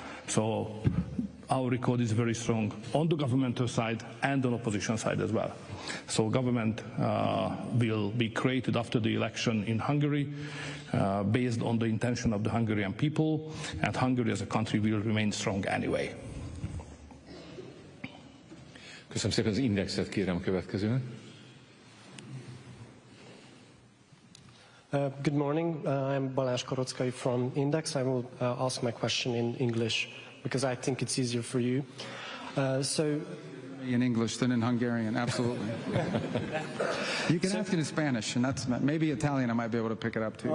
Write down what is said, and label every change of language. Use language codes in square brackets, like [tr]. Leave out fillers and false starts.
[en] So our record is very strong on the governmental side and on opposition side as well. So government will be created after the election in Hungary based on the intention of the Hungarian people, and Hungary as a country will remain strong anyway. [hu] Köszönöm szépen, az Indexet kérem a következőnek. [en] Good morning. I'm Balázs Korockai from Index. I will ask my question in English because I think it's easier for you. So in English than in Hungarian, absolutely. You can ask it in Spanish, and that's maybe Italian. I might be able to pick it up too.